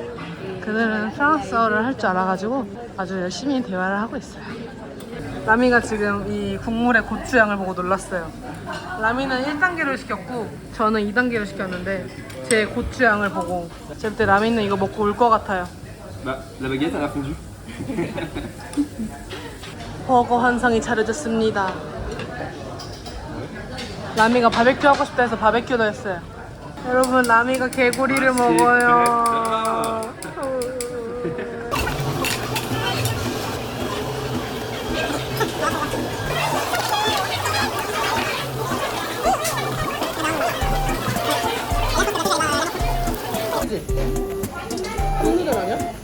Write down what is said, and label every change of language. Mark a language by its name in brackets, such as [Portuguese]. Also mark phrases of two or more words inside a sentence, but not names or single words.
[Korean] 그들은 프랑스어를 할 줄 알아가지고 아주 열심히 대화를 하고 있어요. 라미가 지금 이 국물의 고추향을 보고 놀랐어요. 라미는 1단계로 시켰고 저는 2단계로 시켰는데 제 고추향을 보고 제가 그때 라미는 이거 먹고 울 것 같아요. [French] Bah, la baguette, elle a fondu. [Korean] 버거 한 상이 차려졌습니다. 라미가 바베큐 하고 싶다 해서 바베큐도 했어요. 여러분, 라미가 개구리를 먹어요. 한국인 아니야?